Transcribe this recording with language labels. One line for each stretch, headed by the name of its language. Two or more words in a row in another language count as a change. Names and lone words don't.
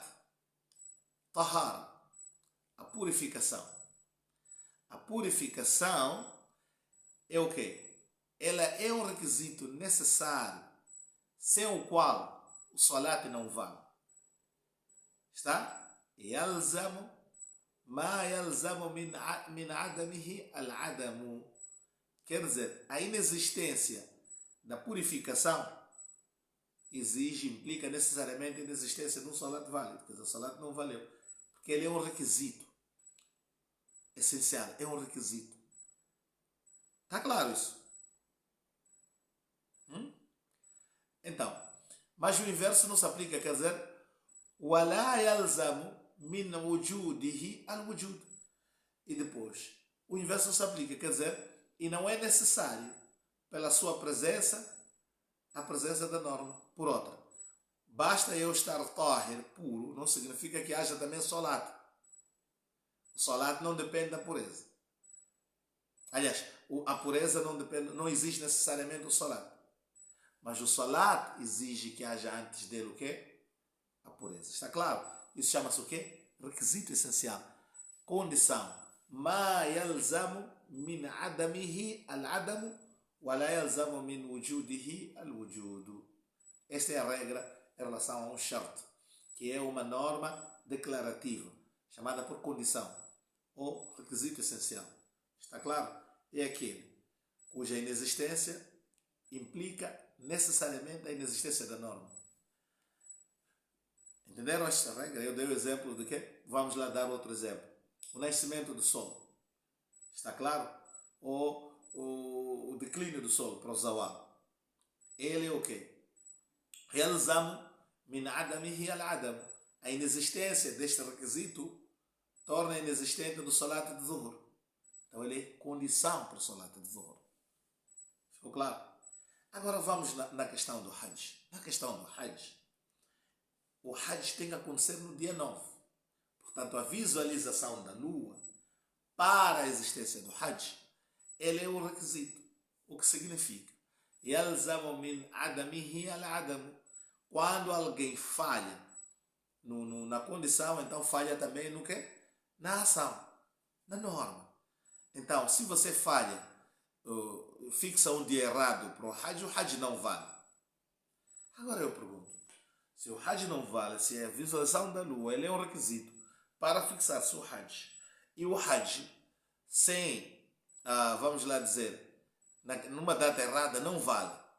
Portuguese: Tahara. A purificação. A purificação é o quê? Ela é um requisito necessário, sem o qual o salat não vale. Está?
Arabic: يلزم ما يلزم من عدمه العدم.
Portuguese: Quer dizer, a inexistência da purificação implica necessariamente a inexistência de um salat válido. Quer dizer, o salat não valeu. Porque ele é um requisito essencial, é um requisito. Está claro isso? Então, mas o inverso não se aplica, quer dizer,
Arabic: ولا يلزم من وجوده الوجود.
Portuguese: E depois, o inverso não se aplica, quer dizer, e não é necessário pela sua presença, a presença da norma. Por outra, basta eu estar tahir, puro, não significa que haja também salat. O salat não depende da pureza. Aliás, a pureza não exige necessariamente o salat. Mas o salat exige que haja antes dele o quê? A pureza. Está claro? Isso chama-se o quê? Requisito essencial. Condição.
Arabic: ما يلزم من عدمه العدم ولا يلزم من وجوده الوجود.
Portuguese: Esta é a regra em relação a um shart, que é uma norma declarativa, chamada por condição, ou requisito essencial. Está claro? É aquele cuja inexistência implica necessariamente a inexistência da norma. Entenderam esta regra? Eu dei o exemplo de quê? Vamos lá dar outro exemplo. O nascimento do sol. Está claro? Ou o declínio do sol, para o zawal. Ele é o quê?
Arabic: يلزم من عدمه العدم.
Portuguese: A inexistência deste requisito torna inexistente do salat de zuhur. Então ele é condição para o salat de zuhur. Ficou claro? Agora vamos na questão do Hajj. Na questão do Hajj, o Hajj tem que acontecer no dia 9. Portanto, a visualização da lua para a existência do Hajj, ele é um requisito. O que significa?
Arabic: يَلْزَمُ مِنْ عَدَمِهِ الْعَدَمُ.
Portuguese: Quando alguém falha na condição, então falha também no quê? Na ação, na norma. Então, se você falha, fixa um dia errado para o Hajj não vale. Agora eu pergunto, se o Hajj não vale, se a visualização da lua ele é um requisito para fixar-se o Hajj, e o Hajj sem, vamos lá dizer, numa data errada não vale.